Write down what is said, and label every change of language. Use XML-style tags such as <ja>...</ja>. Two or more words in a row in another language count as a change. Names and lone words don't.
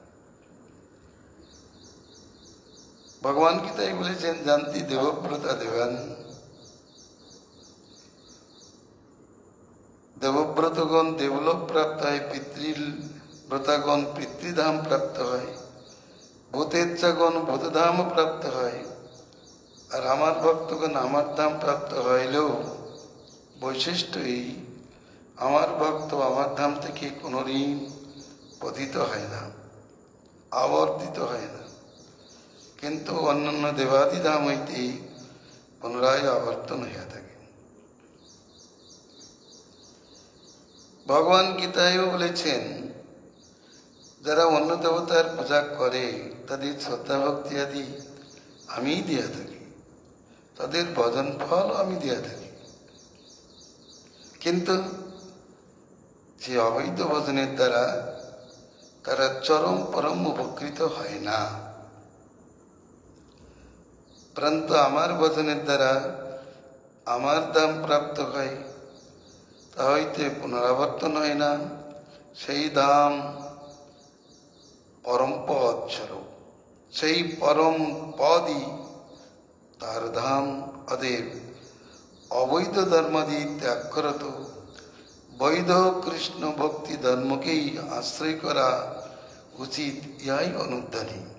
<bn>ভগবান গীতায় বলেছেন</bn> <sa>जानती देवव्रता देवान,</sa> <bn>দেবব্রতগণ দেবলোক প্রাপ্ত হয়, পিতৃব্রতাগণ পিতৃধাম প্রাপ্ত হয়, ভূতেচ্ছাগণ ভূতধাম প্রাপ্ত হয়, আর আমার ভক্তগণ আমার ধাম প্রাপ্ত হইলেও বৈশিষ্ট্য এই আমার ভক্ত আমার ধাম থেকে কোনদিন পতিত হয় না, আবর্তিত হয় না, কিন্তু অন্য দেবাদি ধাম হইতে পুনরায় আবর্তন হইয়া থাকে। ভগবান গীতায়ও বলেছেন যারা অন্য দেবতার পূজা করে তাদের শ্রদ্ধা ভক্তি আদি আমি দিয়া থাকি, তাদের ভজন ফল আমি দিয়া থাকি, কিন্তু যে অবৈধ ভজনের দ্বারা তারা চরম পরম উপকৃত হয় না। পরন্তু আমার ভজনের দ্বারা আমার ধাম প্রাপ্ত হয়, তা হইতে পুনরাবর্তন হয় না। সেই ধাম পরম পদ স্বরূপ। সেই পরম পদই তার ধাম। অতএব অবৈধ ধর্মাদি ত্যাগ করত বৈধ কৃষ্ণ ভক্তি ধর্মকেই আশ্রয় করা উচিত, ইহাই অনুদ্ধানী।</bn>